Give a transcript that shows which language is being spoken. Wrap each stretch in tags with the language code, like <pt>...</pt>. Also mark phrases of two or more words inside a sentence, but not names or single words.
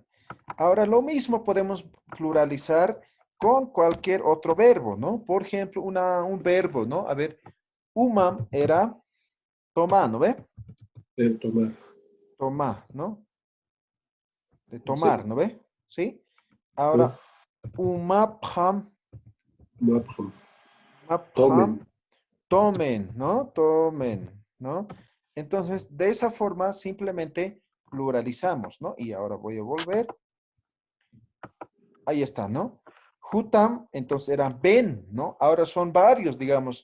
<es>Ahora, lo mismo podemos pluralizar con cualquier otro verbo, ¿no? Por ejemplo, un verbo, ¿no? A ver, umam era tomar, ¿no ve? Tomar, Tomar, ¿no? De sí. tomar, ¿no ve? ¿Sí? Ahora,</es> <ay>umapham, Mapjum, mapham,</ay> <es>tomen, tomen, ¿no? Tomen, ¿no? Entonces, de esa forma, simplemente pluralizamos, ¿no? Y ahora voy a volver. Ahí está, ¿no? Hutam, entonces eran ven, ¿no? Ahora son varios, digamos.</es>